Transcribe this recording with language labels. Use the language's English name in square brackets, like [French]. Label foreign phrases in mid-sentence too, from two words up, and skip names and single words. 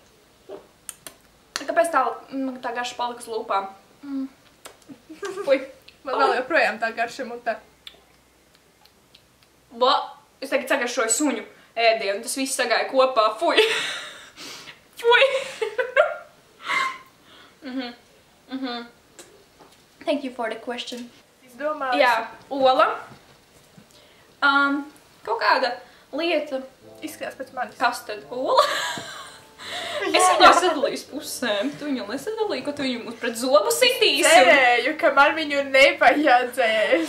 [Latvian] Kāpēc tā garša palika uz lūpām? Fuj. Man vēl joprojām tā garša mutē. Ba, es tagad sagaršoju suņu ēdienu, tas viss sagāja kopā. Fuj. Fuj. [English] Thank you for the question. [Latvian] Es domāju. Jā, ola. Kaut kāda lieta. Izskatās pēc manis. Kas tad? Ola? Es viņu sadalīju pusēm. Tu viņu nesadalīji, ko tu viņu mums pret zobu sitīsi. Cerēju, ka man viņu nevajadzēs.